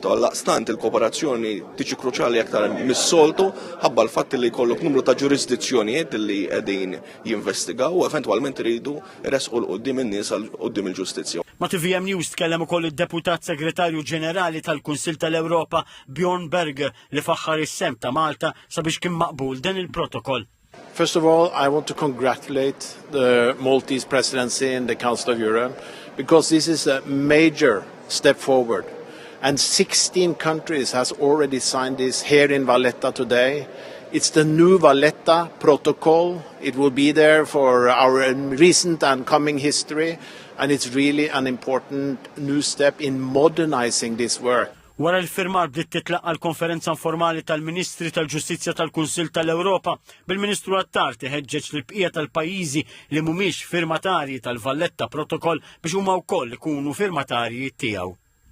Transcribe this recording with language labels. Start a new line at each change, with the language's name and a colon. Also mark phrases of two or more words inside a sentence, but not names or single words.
Maltese: Għaldaqstant il-kooperazzjoni tiġi kruċjali aktar mis-soltu ħabba l-fatt li jkollok numru ta' ġurisdizzjonijiet li qegħdin jinvestigaw u eventwalment iridu jresqu l-qudiem in-nies għal qudiem il-ġustizzja. Ma' TVM News tkellem ukoll id-Deputat Segretarju Ġenerali tal-Kunsill tal-Ewropa Bjorn Berger li faħħar is-sem ta' Malta sabiex kien maqbul dan il-protokoll.
English: First of all, I want to congratulate the Maltese presidency and the Council of Europe because this is a major step forward. And 16 countries has already signed this here in Valletta today. It's the new Valletta Protocol. It will be there for our recent and coming history. And it's really an important new step in modernizing this work.
Maltese: Wara l-firmar bdiet titlaqqa l-konferenza informali tal-Ministri tal-Ġustizzja tal-Kunsill tal-Ewropa bil-Ministru Attard iħeġġeġ lill-bqija tal-pajjiżi li mhumiex firmatarji tal-Valletta Protokoll biex huma wkoll ikunu firmatarji tiegħu.